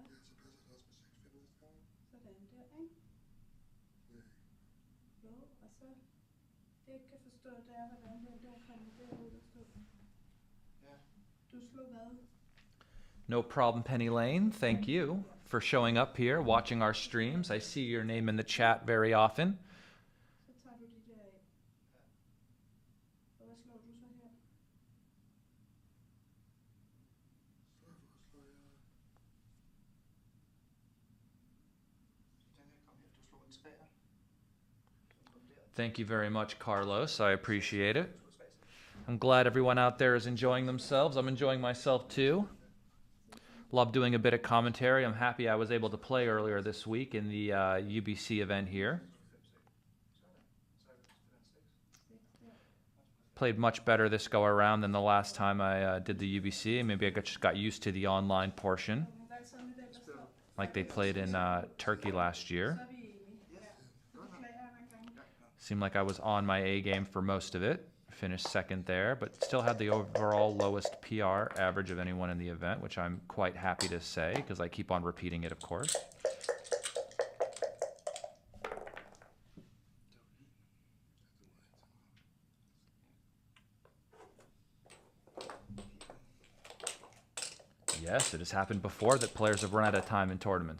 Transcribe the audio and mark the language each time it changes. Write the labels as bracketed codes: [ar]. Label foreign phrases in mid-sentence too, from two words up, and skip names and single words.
[da] Så passer det også med 6 5 næste gang. Sådan der, ikke? Jo, og så... Det jeg ikke kan forstå, det er, hvordan den der kommer derud og stå. Ja. Du slog hvad? [en] No problem, Penny Lane. Thank you for showing up here, watching our streams. I see your name in the chat very often. [da] Så tager du de der af. Og hvad slår du så her? Den her kom her. Du slog en 3'er. [en] Thank you very much, Carlos. I appreciate it. I'm glad everyone out there is enjoying themselves. I'm enjoying myself too. Love doing a bit of commentary. I'm happy I was able to play earlier this week in the UBC event here. Played much better this go around than the last time I did the UBC. Maybe I just got used to the online portion, [da] Hvad så med den, der står? [en] like they played in Turkey last year. [da] Så er vi enige. Ja. Du beklager jeg en gang. [en] Seemed like I was on my A game for most of it. Finished second there, but still had the overall lowest PR average of anyone in the event, which I'm quite happy to say because I keep on repeating it, of course. Yes, it has happened before that players have run out of time in tournaments.